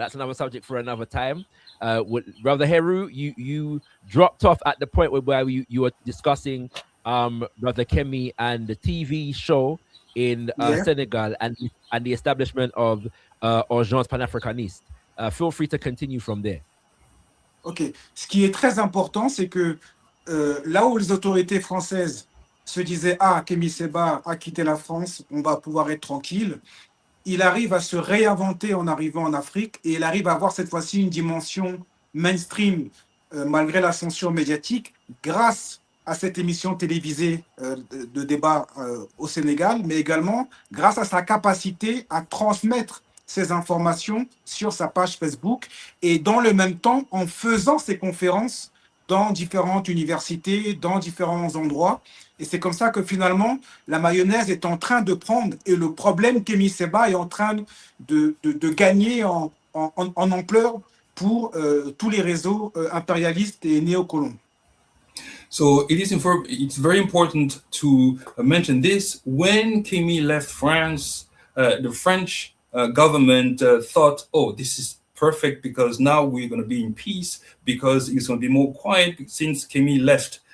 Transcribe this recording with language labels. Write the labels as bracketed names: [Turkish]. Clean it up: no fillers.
[English] But that's another subject for another time. Brother Heru, you dropped off at the point where you were discussing Brother Kemi and the TV show in Senegal and the establishment of Urgences Panafricanistes. Feel free to continue from there. Ok. [French] Ce qui est très important, c'est que là où les autorités françaises se disaient « Ah, Kemi Seba a quitté la France, on va pouvoir être tranquille », il arrive à se réinventer en arrivant en Afrique et il arrive à avoir cette fois-ci une dimension mainstream malgré l'ascension médiatique grâce à cette émission télévisée de débat au Sénégal, mais également grâce à sa capacité à transmettre ces informations sur sa page Facebook et dans le même temps en faisant ces conférences dans différentes universités, dans différents endroits. Et c'est comme ça que finalement, la mayonnaise est en train de prendre et le problème Kemi Seba est en train de gagner en ampleur pour tous les réseaux impérialistes et néocolons. [English] So it's very important to mention this. When Kemi left France, the French government thought, oh, this is perfect because now we're going to be in peace because it's going to be more quiet since Kemi left.